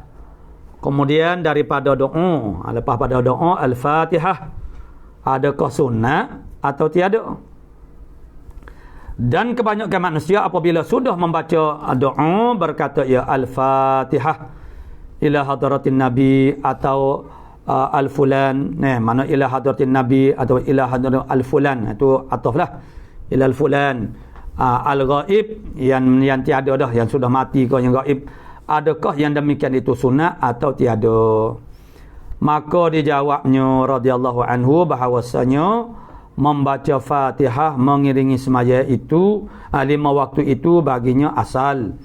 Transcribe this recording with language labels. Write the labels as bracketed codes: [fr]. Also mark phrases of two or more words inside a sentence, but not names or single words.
[ms] Kemudian daripada doa, lepas pada doa Al-Fatihah, adakah sunnah atau tiada? Dan kebanyakan manusia apabila sudah membaca doa berkata ya [ar] الفاتحة إلى حضرة النبي [ms] atau al-fulan, mana [ar] إلى حضرة النبي [ms] atau [ar] إلى حضرة الفلان, [ms] itu ataflah [ar] إلى الفلان. [ms] Al-ghaib yang tiada dah, yang sudah mati kau yang ghaib, adakah yang demikian itu sunat atau tiada? Maka dijawabnya [ar] رضي الله عنه [ms] bahawasanya membaca Fatihah mengiringi semaya itu 5 waktu itu baginya asal.